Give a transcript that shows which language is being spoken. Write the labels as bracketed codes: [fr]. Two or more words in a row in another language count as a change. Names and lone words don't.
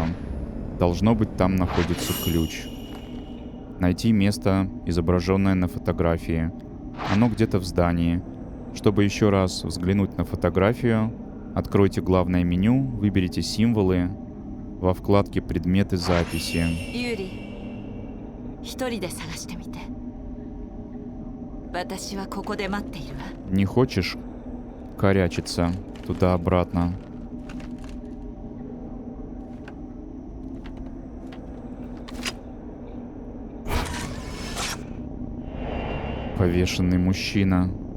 [ru] Должно быть, там находится ключ. Найти место, изображенное на фотографии. Оно где-то в здании. Чтобы еще раз взглянуть на фотографию, откройте главное меню, выберите символы. Во вкладке «Предметы записи». Юрий, [ja] 一人で探してみて。私はここで待っているわ。 [ru] Не хочешь корячиться туда-обратно? Повешенный мужчина.